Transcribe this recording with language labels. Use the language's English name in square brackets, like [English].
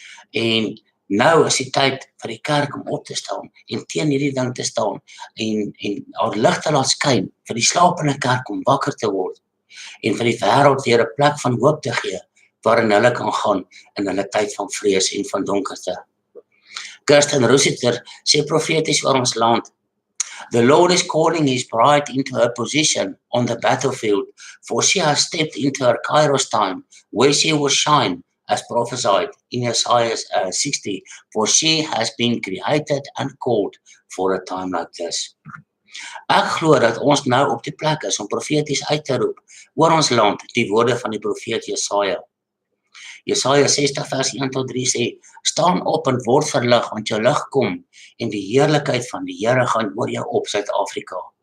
[Afrikaans] En nou is die tyd vir die kerk om op te staan en teen hierdie ding te staan en haar lig te laat skyn vir die slapende kerk om wakker te word en vir die wêreld weer 'n plek van hoop te gee waarin hulle kan gaan in hulle tyd van vrees en van donkerte. Kirsten Rossiter sê profeties oor ons land. [English] The Lord is calling His bride into her position on the battlefield, for she has stepped into her Kairos time, where she will shine, as prophesied in Isaiah 60, for she has been created and called for a time like this. [Afrikaans] Ek glo dat ons nou op die plek is om profeties uit te roep oor ons land, die woorde van die profeet Jesaja. Jesaja 60 vers 1-3 sê, staan op en word verlig, want jou lig kom en die heerlikheid van die Here gaan oor jou op Suid-Afrika.